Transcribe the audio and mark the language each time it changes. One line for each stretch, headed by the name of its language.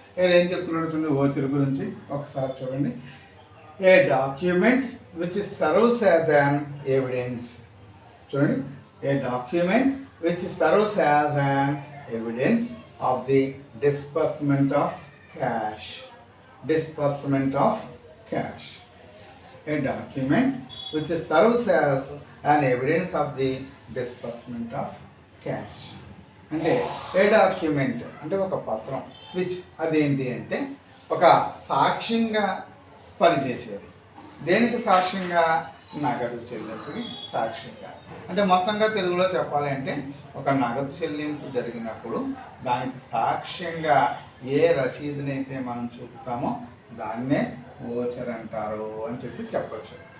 Telugu: నేను ఏం చెప్తున్నాడు చూడండి ఓచర్ గురించి ఒకసారి చూడండి.
English: A document which serves as an evidence. చూడండి, a document which serves as an evidence of the disbursement of cash. Disbursement of cash. A document which serves as an evidence of the disbursement of cash.
Telugu: అంటే ఏ document అంటే ఒక పత్రం, which అదేంటి అంటే ఒక సాక్ష్యంగా పనిచేసేది. దేనికి సాక్ష్యంగా? నగదు చెల్లింపుకి సాక్ష్యంగా. అంటే మొత్తంగా తెలుగులో చెప్పాలి అంటే ఒక నగదు చెల్లింపు జరిగినప్పుడు దానికి సాక్ష్యంగా ఏ రసీదునైతే మనం చూపుతామో దాన్నే ఓచర్ అంటారు అని చెప్పి చెప్పచ్చు.